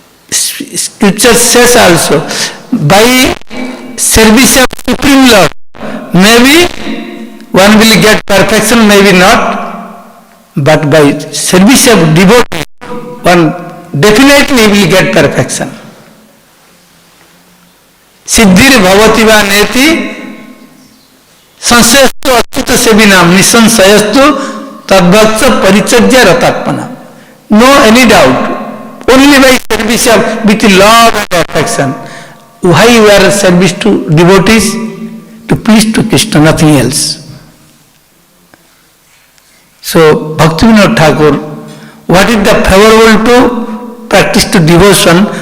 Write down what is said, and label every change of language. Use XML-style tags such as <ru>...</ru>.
<en>Scripture says also, by service of Supreme Lord, maybe one will get perfection, maybe not, but by service of devotee, one definitely will get perfection.</en> <sa>Siddhir bhavati va neti संशयस्तु अच्युत सेविनाम निसंशयस्तु तद्भक्त परिचर्या रतात्मना.</sa> <en>No any doubt. Only by service of with love and affection. Why you are service to devotees? To please to Krishna, nothing else. So Bhaktivinoda Thakur, what is the favorable to practice to devotion?</en>